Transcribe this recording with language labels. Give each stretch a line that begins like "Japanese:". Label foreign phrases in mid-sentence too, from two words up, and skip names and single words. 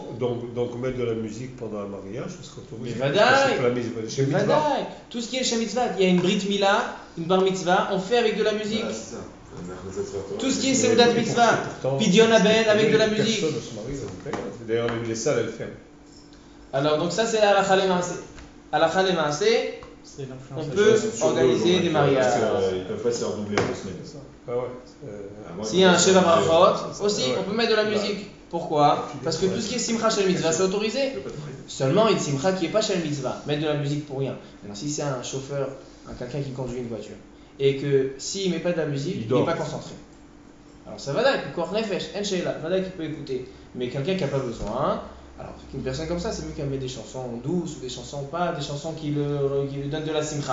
French: donc, mettre de la musique pendant un mariage, c'est autorisé. Mais vadaï. C'est la mitzvah.
Hebrew: של מצוה.
French: Vadaï. Tout ce qui est chez mitzvah, il y a une
Hebrew: ברית מילה,
French: une
Hebrew: בר מצוה,
French: on fait avec de la musique. Voilà, c'est ça. Tout ce qui est
Hebrew: סעודת מצוה, פדיון הבן
French: avec de la musique. Personne ne se marie, ça vous fait. D'ailleurs, les salles, elles ferment. Alors donc ça c'est la
Hebrew: הלכה למעשה. הלכה למעשה,
French: C'est on l'influence. peut organiser des mariages. Ils peuvent pas se faire doubler en 2 semaines. Ah ouais. À moins S'il y a un que-
Hebrew: שבע ברכות, aussi
French: Ouais. on peut mettre de la musique. Pourquoi? Parce que tout ce qui est
Hebrew: שמחה של מצוה
French: c'est autorisé. Je peux pas te marier. Seulement une simcha qui n'est pas
Hebrew: של מצוה,
French: mettre de la musique pour rien. Maintenant si c'est un chauffeur, quelqu'un qui conduit une voiture, et que s'il met pas de la musique, Il il dort. n'est pas concentré. Alors ça va d'ailleurs,
Hebrew: אוכל נפש,
French: en sheila, va d'ailleurs qui peut écouter. Mais quelqu'un qui n'a pas besoin, alors une personne comme ça, c'est mieux qu'elle met des chansons douces ou des chansons pas, des chansons qui lui donnent de la simcha.